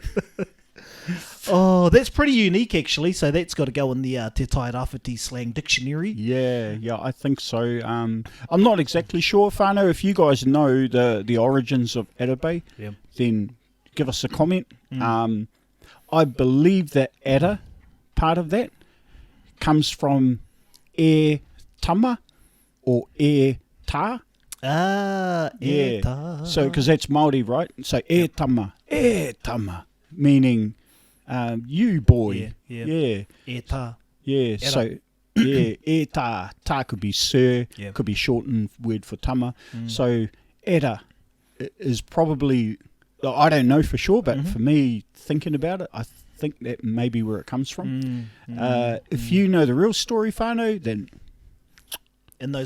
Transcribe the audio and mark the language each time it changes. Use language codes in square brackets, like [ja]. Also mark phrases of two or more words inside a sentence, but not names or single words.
[en] Oh, that's pretty unique, actually. So that's got to go in the Te Tairāwhiti slang dictionary. Yeah, I think so. I'm not exactly sure, whānau. If you guys know the origins of Atabay, then give us a comment. I believe that Ata, part of that, comes from [mi] e tama [en] or [mi] e tā. E tā. [en] So, because that's Māori, right? So, [mi] e tama, [en] meaning you boy. Yeah. [mi] E tā. [en] Yeah, Era. so, yeah, [mi] e tā. [en] Tā could be sir, could be shortened word for tama. So, Ata is probably, I don't know for sure, but for me, thinking about it, I think that may be where it comes from. If you know the real story, whānau, then In those